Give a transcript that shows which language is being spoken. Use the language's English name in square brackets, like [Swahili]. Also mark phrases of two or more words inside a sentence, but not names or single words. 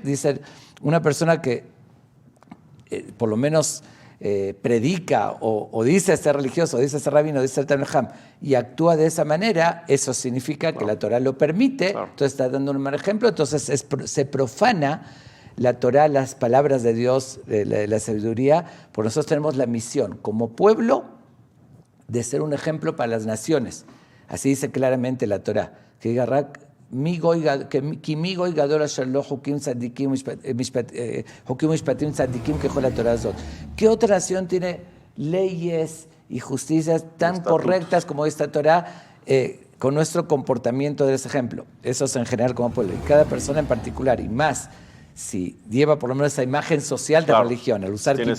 [Spanish] Dice, una persona que por lo menos predica o dice ser religioso, dice ser rabino, dice ser [Hebrew] תלמיד חכם, [Spanish] y actúa de esa manera, eso significa que la Torah lo permite, entonces está dando un mal ejemplo, entonces se profana la Torah, las palabras de Dios, la sabiduría, porque nosotros tenemos la misión como pueblo de ser un ejemplo para las naciones. Así dice claramente la Torah, que [Hebrew] כי מי גוי גדול אשר לא חוקים צדיקים חוקים ומשפטים צדיקים ככל התורה הזאת. [Spanish] ¿Qué otra nación tiene leyes y justicias tan correctas como esta Torah con nuestro comportamiento de ese ejemplo? Eso es en general como pueblo. Y cada persona en particular, y más si lleva por lo menos esa imagen social de religión, al usar tienes